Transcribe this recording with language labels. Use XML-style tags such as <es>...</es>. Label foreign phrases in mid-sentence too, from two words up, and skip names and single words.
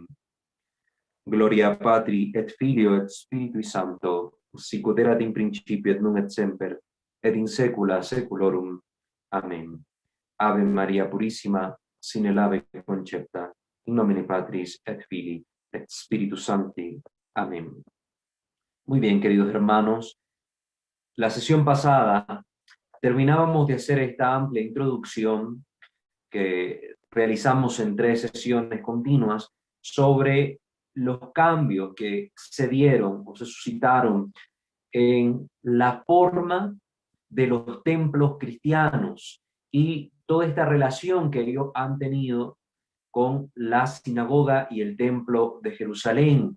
<la>Gloria Patri et Filio et Spiritui Sancto, sicut erat in principio et nunc et semper, et in saecula saeculorum. Amén. Ave Maria Purissima, sine labore concepta, in nomine Patris et Filii et Spiritus Sancti. Amén.</la> <es>Muy bien, queridos hermanos, la sesión pasada terminábamos de hacer esta amplia introducción que realizamos en 3 sesiones continuas sobre los cambios que se dieron o se suscitaron en la forma de los templos cristianos y toda esta relación que ellos han tenido con la sinagoga y el templo de Jerusalén.</es>